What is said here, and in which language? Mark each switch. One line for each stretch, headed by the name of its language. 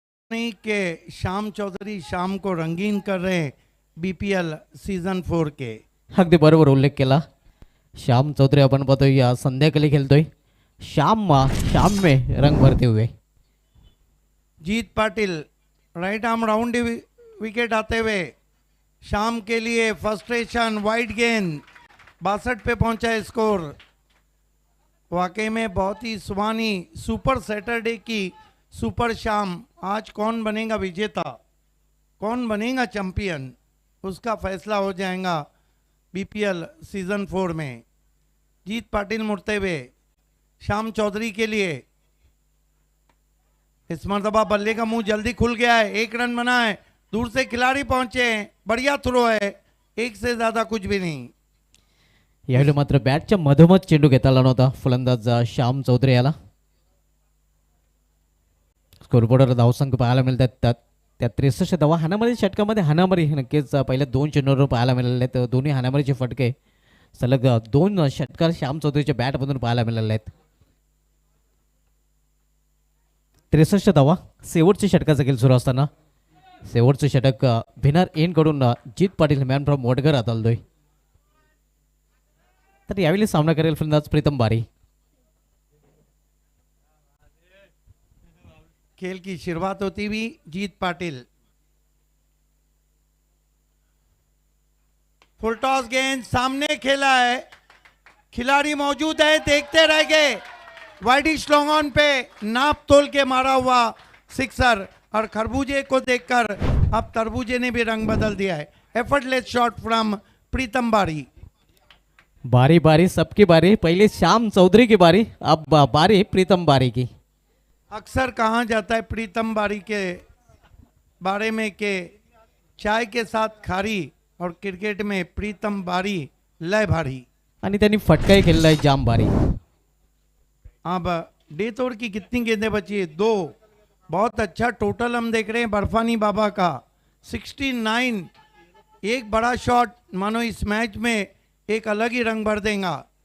Hindi: नहीं के श्याम चौधरी शाम को रंगीन कर रहे हैं BPL सीजन 4 के.
Marathi: अगदी बरोबर उल्लेख केला. श्याम चौधरी आपण पाहतोय या संध्याकाळी खेळतोय.
Hindi: श्याम में रंग भरते हुए. जीत Patil right arm round wicket आते हुए शाम के लिए फ्रस्ट्रेशन. वाइड गेंद 62 पे पहुंचा है स्कोर. वाकई में बहुत ही सुहानी सुपर सैटरडे की सुपर शाम. आज कौन बनेगा विजेता, कौन बनेगा चैंपियन, उसका फैसला हो जाएगा BPL सीजन 4 में. जीत पाटिल मुड़ते हुए श्याम चौधरी के लिए. इस मरतबा बल्ले का मुंह जल्दी खुल गया है. 1 रन बना है. दूर से खिलाड़ी पहुंचे हैं. बढ़िया थ्रो है, एक से ज्यादा कुछ भी नहीं.
Marathi: यावेळी मात्र बॅटच्या मधोमध चेंडू घेता आला नव्हता फलंदाज श्याम चौधरी याला. स्कोरबोर्डवर धावसंख्या पाहायला मिळतात. त्या 63 धावा हाणामारी षटकामध्ये हाणामारी नक्कीच पहिल्या 2 चेंडूवर पाहायला मिळाले आहेत. दोन्ही हाणामारीचे फटके सलग 2 षटकार श्याम चौधरीच्या बॅटमधून पाहायला मिळाले आहेत. 63 धावा शेवटच्या षटकाचा खेळ सुरू असताना शेवटचे षटक भिनार एन कडून जीत पाटील
English: मॅन फ्रॉम मोटघर
Marathi: हाताळतोय. तर यावेळी सामना करेल फलंदाज प्रीतम बारी.
Hindi: खेल की शुरुआत होती हुई जीत पाटिल. फुल टॉस गेंद सामने खेला है, खिलाड़ी मौजूद है, देखते रह गए. वाइडिश लॉन्ग ऑन पे नाप तोल के मारा हुआ सिक्सर. और खरबूजे को देखकर अब तरबूजे ने भी रंग बदल दिया है.
English: Effortless shot from Pritam Bari.
Hindi: बारी बारी सबकी बारी. पहले श्याम चौधरी की बारी, अब बारी प्रीतम बारी की. अक्सर कहा जाता है प्रीतम बारी के बारे में कि चाय के साथ खारी, और क्रिकेट में प्रीतम बारी
Marathi: लय भारी. आणि त्यांनी फटकाही केलेला आहे जाम बारी.
Hindi: अब डेथ ओवर की कितनी गेंदें बची है? 2. बहुत अच्छा टोटल हम देख रहे हैं बर्फानी बाबा का 69. एक बड़ा शॉट मानो इस मैच में एक अलग ही रंग भर देगा.